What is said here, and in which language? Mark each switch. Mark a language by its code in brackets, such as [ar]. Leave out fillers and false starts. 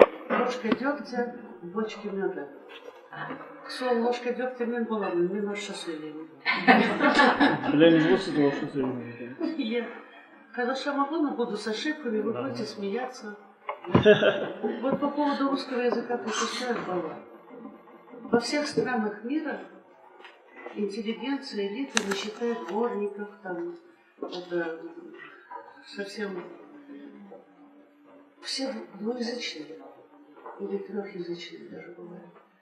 [ru] Ложка дегтя в бочке меда. [kk] Сол [ru] ложка дегтя [kk] мен боламын, мен орысша сөйлеймін. Білеміз ғой сіз орысша сөйлеймін. [ru] Я қазақша могу, но буду с ошибками, вы будете смеяться. Вот по поводу русского языка пропускаю слова. Во всех странах мира интеллигенция, элита не считает дворников, там, это совсем все двуязычные или трехязычные даже бывают.